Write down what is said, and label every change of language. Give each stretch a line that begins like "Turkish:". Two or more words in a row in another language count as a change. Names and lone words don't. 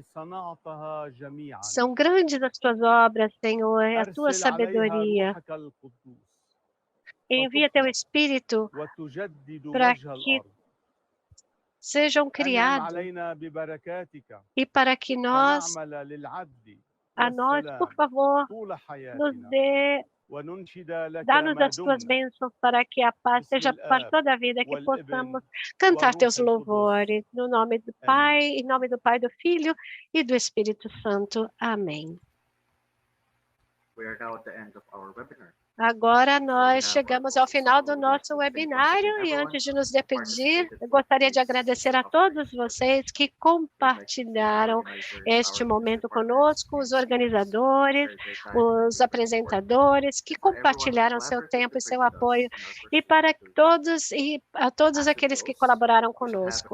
Portuguese: São grandes as tuas obras, Senhor, a tua sabedoria. Envia teu Espírito para que sejam criados e para que nós a nós, por favor,
Arabic: طول
Portuguese: nos
Arabic: حياتنا
Portuguese: dê,
Arabic: وننشد لك
Portuguese: dá-nos
Arabic: ما
Portuguese: as tuas
Arabic: دمنا
Portuguese: bênçãos para que a paz
Arabic: باسم
Portuguese: seja para
Arabic: الآب
Portuguese: toda a vida, que
Arabic: والابن
Portuguese: possamos cantar teus
Arabic: والروح القدس.
Portuguese: louvores, no nome do
Arabic: آمين.
Portuguese: Pai, em nome do Pai, do Filho e do Espírito Santo. Amém.
English: We are now at the end of our webinar.
Portuguese: Agora nós chegamos ao final do nosso webinário e antes de nos despedir, eu gostaria de agradecer a todos vocês que compartilharam este momento conosco, os organizadores, os apresentadores que compartilharam seu tempo e seu apoio e para todos e a todos aqueles que colaboraram conosco.